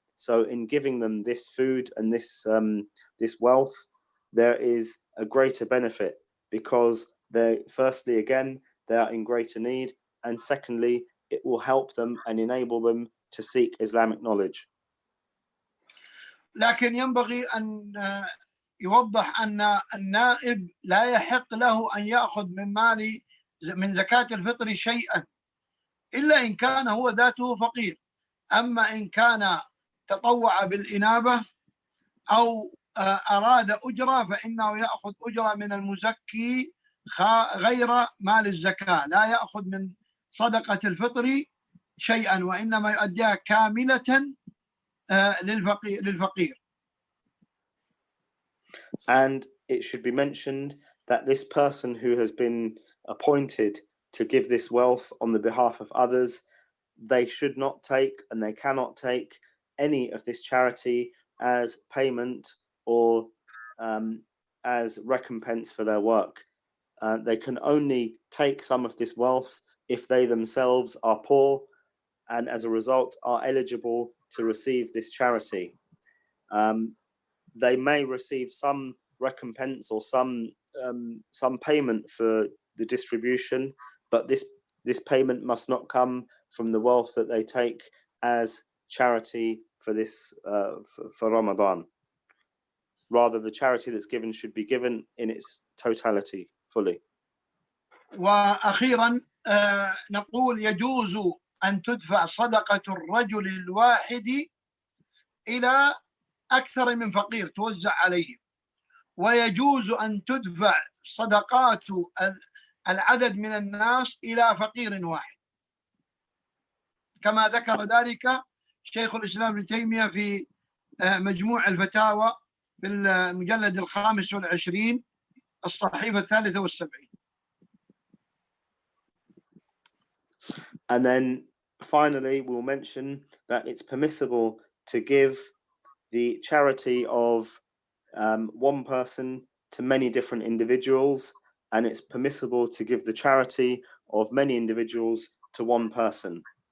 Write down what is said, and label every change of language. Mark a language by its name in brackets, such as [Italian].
[English] So in giving them this food and this wealth, there is a greater benefit, because firstly, again, they are in greater need, and secondly, it will help them and enable them to seek Islamic knowledge. [Arabic] لكن ينبغي أن يوضح أن النائب لا يحق له أن يأخذ من مال من زكاة الفطر شيئا إلا إن كان هو ذاته فقير. أما إن كان تطوع بالإنابة أو أراد أجرة فإنه يأخذ أجرة من المزكي غير مال الزكاة، لا يأخذ من صدقة الفطر شيئا وإنما يؤديها كاملة للفقير. [English] And it should be mentioned that this person who has been appointed to give this wealth on the behalf of others, they should not take and they cannot take any of this charity as payment or as recompense for their work. They can only take some of this wealth if they themselves are poor and as a result are eligible to receive this charity. They may receive some recompense or some payment for the distribution, but this payment must not come from the wealth that they take as charity for this for Ramadan. Rather, the charity that's given should be given in its totality, fully. [Arabic] وأخيرا نقول يجوز أن تدفع صدقة الرجل الواحد إلى أكثر من فقير توزع عليهم، ويجوز أن تدفع صدقات العدد من الناس إلى فقير واحد، كما ذكر ذلك شيخ الإسلام ابن تيمية في مجموع الفتاوى بالمجلد 25 الصحيفة 73. [English] And then finally, we'll mention that it's permissible to give the charity of one person to many different individuals, and it's permissible to give the charity of many individuals to one person.